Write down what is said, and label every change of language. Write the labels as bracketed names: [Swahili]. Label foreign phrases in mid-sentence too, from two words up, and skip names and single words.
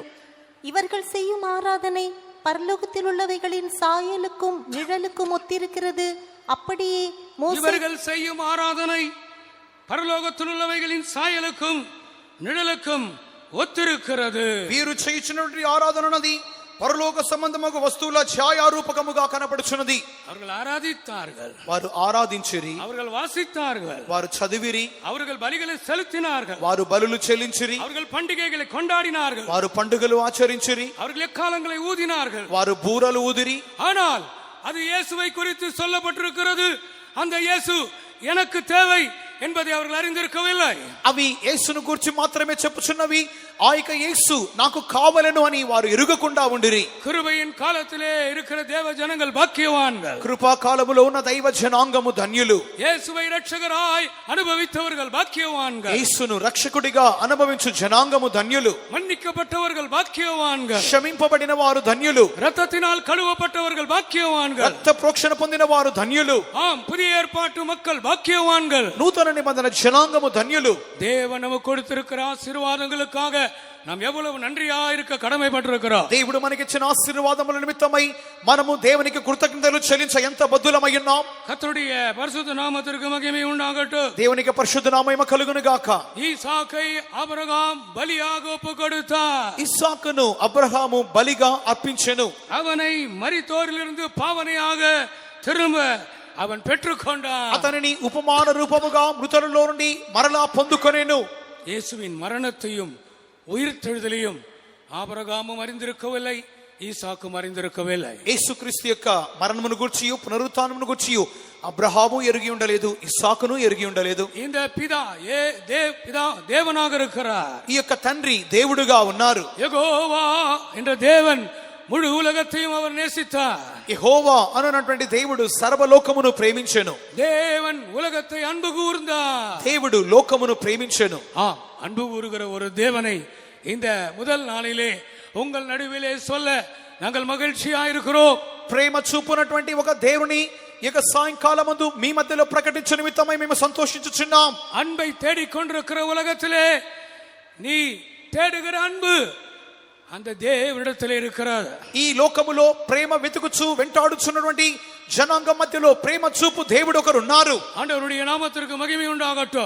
[Tamil] இவர்கள் செய்யும் ஆராதனை பரலோகத்தில் உள்ளவைகளின் சாயலுக்கும் நிழலுக்கும் ஒத்திருக்கிறது. அப்படியே இவர்கள் செய்யும் ஆராதனை பரலோகத்தில் உள்ளவைகளின் சாயலுக்கும் நிழலுக்கும் ஒத்திருக்கிறது. [Telugu] వీరు చేయుచున్నటువంటి ఆరాధన అన్నది పరలోక సంబంధముగా వస్తువుల ఛాయారూపకముగా కనబడుచున్నది. [Tamil] அவர்கள் ஆராதித்தார்கள், [Telugu] వారు ఆరాధించిరి, [Tamil] அவர்கள் வாசித்தார்கள், [Telugu] వారు చదివిరి, [Tamil] அவர்கள் பலிகளை செலுத்தினார்கள், [Telugu] వారు బలులు చెల్లించిరి, [Tamil] அவர்கள் பண்டிகைகளை கொண்டாடினார்கள், [Telugu] వారు పండుగలు ఆచరించిరి, [Tamil] அவர்கள் எக்காலங்களை ஊதினார்கள். [Telugu] వారు బూరలు ఊదిరి. [Tamil] ஆனால் அது இயேசுவை குறித்து சொல்லப்பட்டிருக்கிறது. அந்த இயேசு எனக்கு தேவை என்பதை அவர்கள் அறிந்திருக்கவில்லை. [Telugu] అవి యేసును గురించి మాత్రమే చెప్పుచున్నవి. ఆ యొక్క యేసు నాకు కావలెను అని వారు ఎరుగకుండా ఉండిరి. [Tamil] கிருபையின் காலத்திலே இருக்கிற தேவ ஜனங்கள் பாக்கியவான்கள். [Telugu] కృపా కాలములో ఉన్న దైవ జనాంగము ధన్యులు. [Tamil] இயேசுவை இரட்சகராய் அனுபவித்தவர்கள் பாக்கியவான்கள். [Telugu] యేసును రక్షకుడిగా అనుభవించు జనాంగము ధన్యులు. [Tamil] மன்னிக்கப்பட்டவர்கள் பாக்கியவான்கள். [Telugu] క్షమింపబడిన వారు ధన్యులు. [Tamil] ரத்தத்தினால் கழுவப்பட்டவர்கள் பாக்கியவான்கள். [Telugu] రక్త ప్రోక్షణ పొందిన వారు ధన్యులు. [Tamil] ஆம், புதிய ஏற்பாட்டு மக்கள் பாக்கியவான்கள். [Telugu] నూతన నిబంధన జనాంగము ధన్యులు. [Tamil] தேவன் நமக்கு கொடுத்திருக்கிற ஆசீர்வாதங்களுக்காக நாம் எவ்வளவு நன்றியா இருக்க கடமைப்பட்டிருக்கிறோம். [Telugu] దేవుడు మనకిచ్చిన ఆశీర్వాదముల నిమిత్తమై మనము దేవునికి కృతజ్ఞతలు చెల్లించ ఎంత బద్దులమై ఉన్నాం. [Tamil] கர்த்தருடைய பரிசுத்த நாமத்திற்கு மகிமை உண்டாகட்டும். [Telugu] దేవునికి పరిశుద్ధ నామము కలుగును గాక. [Tamil] ஈசாக்கை ஆபிரகாம் பலியாக ஒப்பு கொடுத்தார். [Telugu] ఇస్సాకును అబ్రహాము బలిగా అర్పించెను. [Tamil] அவனை மரித்தோரிலிருந்து பாவனையாக திரும்ப அவன் பெற்றுக்கொண்டான். [Telugu] అతనిని ఉపమాన రూపముగా మృతులలో నుండి మరలా పొందుకొనెను. [Tamil] இயேசுவின் மரணத்தையும் உயிர்த்தெழுதலையும் ஆபிரகாமும் அறிந்திருக்கவில்லை, ஈசாக்கும் அறிந்திருக்கவில்லை. [Telugu] యేసుక్రీస్తు యొక్క మరణమును గూర్చియు పునరుత్థానమును గూర్చియు అబ్రహాము ఎరిగి ఉండలేదు, ఇస్సాకును ఎరిగి ఉండలేదు. [Tamil] இந்த பிதா தேவனாக இருக்கிறார். [Telugu] ఈ యొక్క తండ్రి దేవుడుగా ఉన్నారు. [Tamil] யெகோவா என்ற தேவன் முழு உலகத்தையும் அவர் நேசித்தார். [Telugu] యెహోవా అనునటువంటి దేవుడు సర్వలోకమును ప్రేమించెను. [Tamil] தேவன் உலகத்தை அன்பு கூர்ந்தார். [Telugu] దేవుడు లోకమును ప్రేమించెను. [Tamil] அன்பு கூறுகிற ஒரு தேவனை இந்த முதல் நாளிலே உங்கள் நடுவிலே சொல்ல நாங்கள் மகிழ்ச்சியா இருக்கிறோம். [Telugu] ప్రేమ చూపునటువంటి ఒక దేవుని ఈ యొక్క సాయంకాలమందు మీ మధ్యలో ప్రకటించే నిమిత్తమై మేము సంతోషించుచున్నాం. [Tamil] அன்பை தேடிக்கொண்டிருக்கிற உலகத்திலே நீ தேடுகிற அன்பு அந்த தேவனிடத்திலே இருக்கிறது. [Telugu] ఈ లోకములో ప్రేమ వెతుకుచు వెంటాడుచున్నటువంటి జనాంగం మధ్యలో ప్రేమ చూపు దేవుడు ఒకరు ఉన్నారు. [Tamil] ஆண்டவருடைய நாமத்திற்கு மகிமை உண்டாகட்டும்.